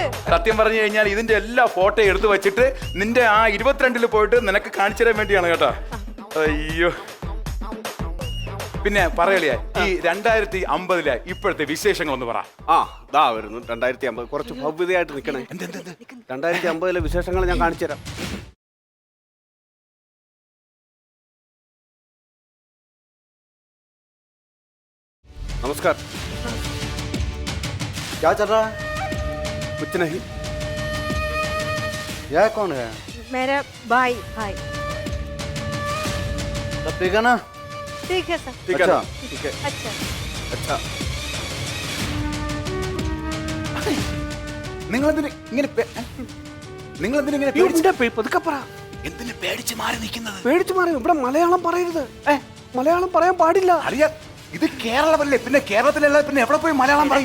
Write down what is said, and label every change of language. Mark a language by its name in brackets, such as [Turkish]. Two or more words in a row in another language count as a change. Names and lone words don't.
[Malayalam] സത്യം പറഞ്ഞു കഴിഞ്ഞാൽ ഇതിന്റെ എല്ലാ ഫോട്ടോ എടുത്തു വെച്ചിട്ട് നിന്റെ ആ 22 പോയിട്ട് നിനക്ക് കാണിച്ചു തരാൻ വേണ്ടിയാണ് കേട്ടോ. അയ്യോ, പിന്നെ പറയലേ, ഈ 2050 ഇപ്പോഴത്തെ വിശേഷങ്ങളൊന്ന് പറ. ദാ വരുന്നു 2050. കുറച്ച് ഭവ്യതയായിട്ട് നിൽക്കണേ. 2050 വിശേഷങ്ങൾ ഞാൻ കാണിച്ചു തരാം. [Hindi] नमस्कार। क्या चल रहा है? कुछ नहीं। यह कौन है? मेरा भाई। सब ठीक है ना? ठीक है सर। ठीक है अच्छा। ठीक है। अच्छा अच्छा। [Malayalam] നിങ്ങളെന്തിന് ഇങ്ങനെ പതുക്കെ പറ. എന്തിനു പേടിച്ച് മാറി നിൽക്കുന്നത്? പേടിച്ചു മാറി. ഇവിടെ മലയാളം പറയരുത്. മലയാളം പറയാൻ പാടില്ല. അറിയാം, ഇത് കേരളമല്ലേ? പിന്നെ കേരളത്തിലല്ല പിന്നെ എവിടെ പോയി മലയാളം പറയും?